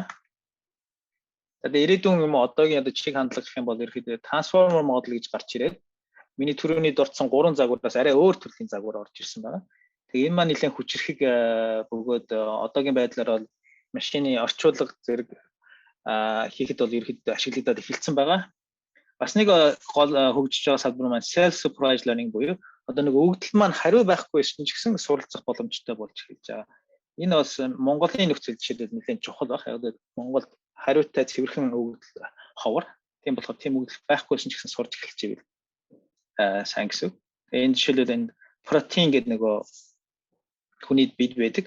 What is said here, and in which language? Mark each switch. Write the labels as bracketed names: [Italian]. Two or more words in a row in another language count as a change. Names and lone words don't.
[Mongolian] Тэгээд ирээдүйн юм одоогийн жишг хандлага гэх юм бол ерөөхдөө трансформер модел гэж гарч ирээд миний түрүүний дурдсан 3 загвараас арай өөр төрлийн загвар орж ирсэн байна. Тэгээд энэ маань нэлээд хүчрэхэг бөгөөд одоогийн байдлаар бол машины орчуулга зэрэг хийхэд бол ерөөхдөө ашиглагдаад эхэлсэн байгаа. Бас нэг гол хөгжиж байгаа салбар маань [English] self supervised learning [Mongolian] буюу одоо нэг өгөгдөл маань хариу байхгүйсэн ч гэсэн суралцах боломжтой болж эхэлж байгаа. Энэ бас Монголын нөхцөл жишээлбэл нэлээд чухал баг. Яг Монголд хариутай цэвэрхэн өгөгдөл ховор. Тийм болохоор тийм өгөгдөл байхгүйсэн ч гэсэн сурч эхэлж ивэл сайн гэсэн. Энэ жишээлбэл энэ протеин гэдэг нөгөө хүний бид байдаг.